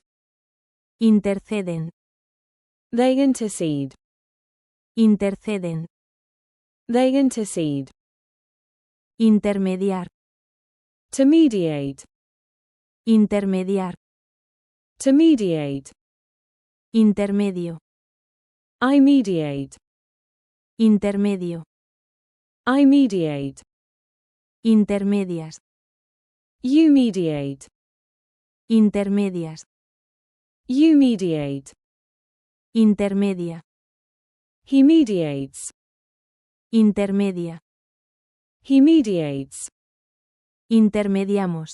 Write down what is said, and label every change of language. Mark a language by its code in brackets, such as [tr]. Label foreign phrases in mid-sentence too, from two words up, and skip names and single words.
[es] Interceden. [en] They intercede. [es] Interceden. [en] They intercede. [es] Intermediar. [en] To mediate. [es] Intermediar. [en] To mediate. [es] Intermedio. [en] I mediate. [es] Intermedio. [en] I mediate. [es] Intermedias. [en] You mediate. [es] Intermedias. [en] You mediate. [es] Intermedia. [en] He mediates. [es] Intermedia. [en] He mediates. [es] Intermediamos.